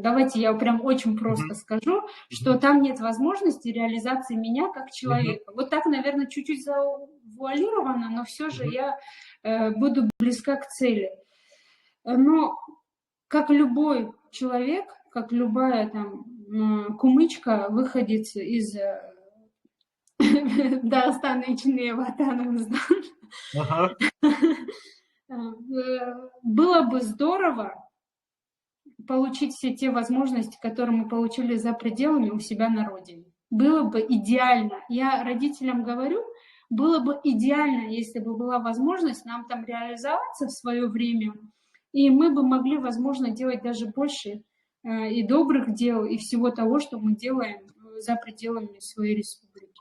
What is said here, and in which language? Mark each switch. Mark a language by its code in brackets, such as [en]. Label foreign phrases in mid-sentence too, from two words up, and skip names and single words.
[ru] Давайте я прям очень просто скажу, что там нет возможности реализации меня как человека. Вот так, наверное, чуть-чуть завуалировано, но все же я буду близка к цели. Но как любой человек, как любая там кумычка, выходец из Дагыстана [kum] ичине ватаныбыздан, [ru] было бы здорово получить все те возможности, которые мы получили за пределами у себя на родине. Было бы идеально. Я родителям говорю, было бы идеально, если бы была возможность нам там реализоваться в свое время, и мы бы могли, возможно, делать даже больше и добрых дел, и всего того, что мы делаем за пределами своей республики.